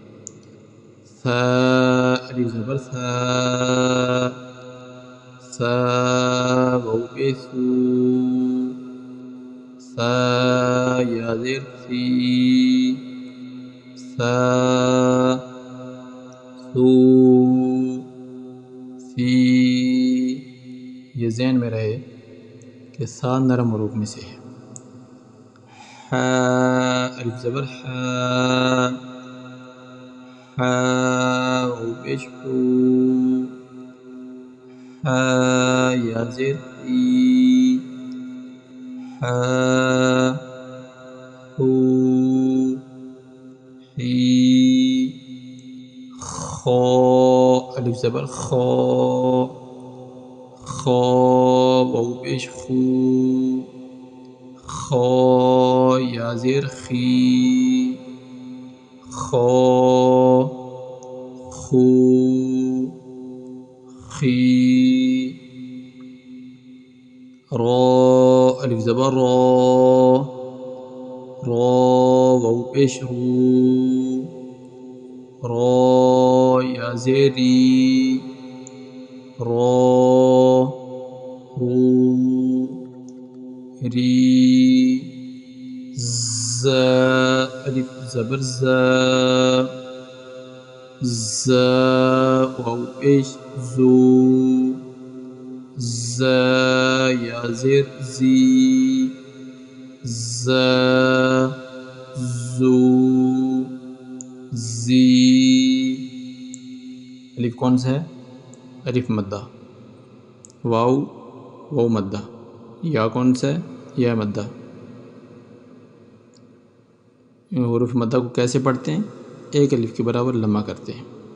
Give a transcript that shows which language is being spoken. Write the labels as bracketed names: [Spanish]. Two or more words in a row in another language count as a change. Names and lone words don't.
[Urdu] سا، الف زبر سا، سا، واو پیش سو، سا، یا زیر سی، سا، سو، سی۔ یہ ذہن میں رہے کہ سا نرم حروف میں سے ہے۔ ہا، الف زبر ہا، ہا، واو پیش ہو، ہا، یا زیر ہی، ہا، ہو، ہی۔ خو، الف زبر خو، خو، واو پیش خو، خو، یا زیر خی، خو، خو، خی۔ رو، الف زبر رو، رو، واو پیش رو، رو، یا زیری، رو، رو، ری۔ ز، الف زبر ز، ز، واو پیش زو، ز، یا زیر زی، ز، زو، زی۔ الف کون سا ہے؟ الف مدہ۔ واو مدہ۔ یا کون سا ہے؟ یا مدہ۔ حروف مدہ کو کیسے پڑھتے ہیں؟ ایک الف کے برابر لمبا کرتے ہیں.